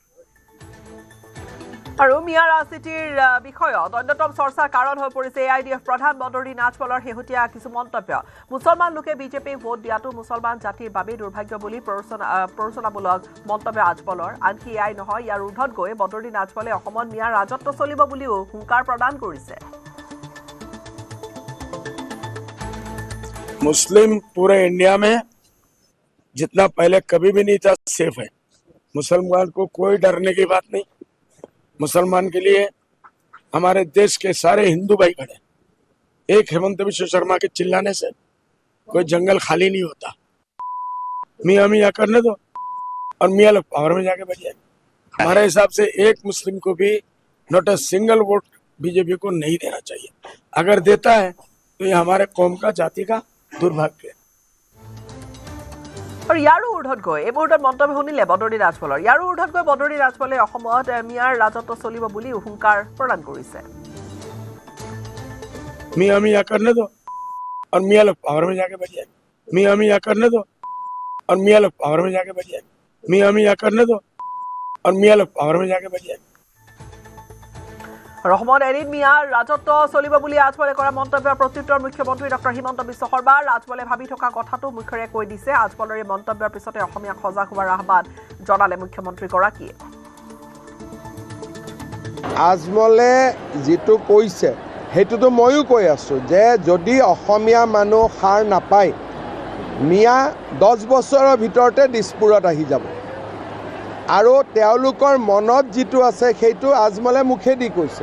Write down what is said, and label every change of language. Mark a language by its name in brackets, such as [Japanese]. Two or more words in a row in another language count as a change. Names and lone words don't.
[Assamese] আৰু মিয়াৰ ৰাজনীতিৰ বিষয়ত অন্যতম চৰ্চাৰ কাৰণ হৈ পৰিছে AIDF প্ৰধান বদৰুদ্দিন আজমলৰ শেহতীয়া কিছু মন্তব্য। মুছলমান লোকে বিজেপিক ভোট দিয়াটো মুছলমান জাতিৰ বাবেই দুৰ্ভাগ্য বুলি প্ৰৰোচনামূলক মন্তব্য আজমলৰ। আনকি এয়াই নহয়, ইয়াৰ ঊৰ্ধত গৈ বদৰুদ্দিন আজমলে অসমত মিয়াৰ ৰাজত্ব চলিব বুলিও হুংকাৰ প্ৰদান কৰিছে। [Hindi] मुस्लिम पूरे इंडिया में जितना पहले कभी भी नहीं था सेफ है। मुसलमान को कोई डरने की बात नहीं। मुसलमान के लिए हमारे देश के सारे हिंदू भाई खड़े। एक हेमंत बिश्व शर्मा के चिल्लाने से कोई जंगल खाली नहीं होता। मियाँ मियाँ करने दो और मियाँ लोग पावर में जाके बैठ जाएंगे। हमारे हिसाब से एक मुस्लिम को भी [English] not a single vote [Hindi] बीजेपी को नहीं देना चाहिए। अगर देता है तो ये हमारे कौम का जाति का दुर्भाग्य है। [Assamese] আৰু ইয়াৰো ঊৰ্ধত গৈ এই মুহূৰ্তত মন্তব্য শুনিলে বদৰুদ্দিন আজমলৰ। ইয়াৰো ঊৰ্ধত গৈ বদৰুদ্দিন আজমলে অসমত মিয়াৰ ৰাজত্ব চলিব বুলি হুংকাৰ প্ৰদান কৰিছে। [Hindi] मियाँ मियाँ करने दो और मियाँ लोग पावर में जाके बैठ जाएंगे। मियाँ मियाँ करने दो और मियाँ लोग पावर में जाके बैठ जाएंगे। मियाँ मियाँ करने दो और मियाँ लोग पावर में जाके बैठ जाएंगे। [Assamese] অসমত এদিন মিয়াৰ ৰাজত্ব চলিব বুলি আজমলে কৰা মন্তব্যৰ প্ৰত্যুত্তৰ মুখ্যমন্ত্ৰী ডক্টৰ হিমন্ত বিশ্ব শৰ্মাৰ। আজমলে ভাবি থকা কথাটো মুখেৰে কৈ দিছে। আজমলৰ এই মন্তব্যৰ পিছতে অসমীয়াক সজাগ হোৱাৰ আহ্বান জনালে মুখ্যমন্ত্ৰীগৰাকীয়ে। আজমলে যিটো কৈছে সেইটোতো ময়ো কৈ আছোঁ যে যদি অসমীয়া মানুহ সাৰ নাপায় মিয়া 10 বছৰৰ ভিতৰতে দিছপুৰত আহি যাব, আৰু তেওঁলোকৰ মনত যিটো আছে সেইটো আজমলে মুখেদি কৈছে।